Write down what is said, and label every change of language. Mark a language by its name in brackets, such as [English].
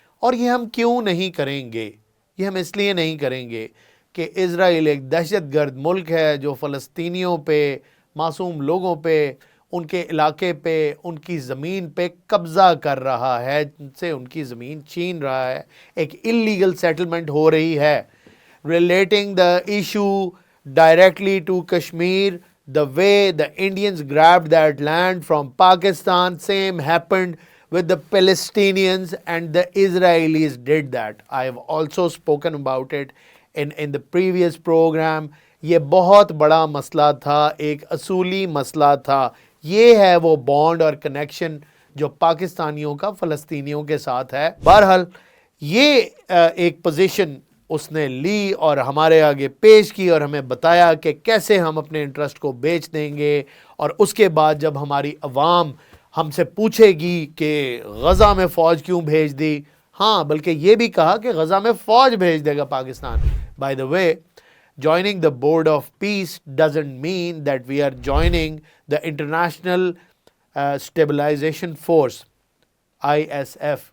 [Urdu] اور یہ ہم کیوں نہیں کریں گے؟ یہ ہم اس لیے نہیں کریں گے کہ اسرائیل ایک دہشت گرد ملک ہے جو فلسطینیوں پہ، معصوم لوگوں پہ، ان کے علاقے پہ، ان کی زمین پہ قبضہ کر رہا ہے، ان سے ان کی زمین چھین رہا ہے. ایک اللیگل سیٹلمنٹ ہو رہی ہے. [English] Relating the issue directly to Kashmir, the way the Indians grabbed that land from Pakistan, same happened with the Palestinians, and the Israelis did that. I have also spoken about it in the previous program. [Urdu] یہ بہت بڑا مسئلہ تھا، ایک اصولی مسئلہ تھا. یہ ہے وہ بانڈ اور کنیکشن جو پاکستانیوں کا فلسطینیوں کے ساتھ ہے. بہرحال یہ ایک پوزیشن اس نے لی اور ہمارے آگے پیش کی اور ہمیں بتایا کہ کیسے ہم اپنے انٹرسٹ کو بیچ دیں گے. اور اس کے بعد جب ہماری عوام ہم سے پوچھے گی کہ غزہ میں فوج کیوں بھیج دی، ہاں بلکہ یہ بھی کہا کہ غزہ میں فوج بھیج دے گا Pakistan. [English] By the way, joining the board of peace doesn't mean that we are joining the international stabilization force, ISF.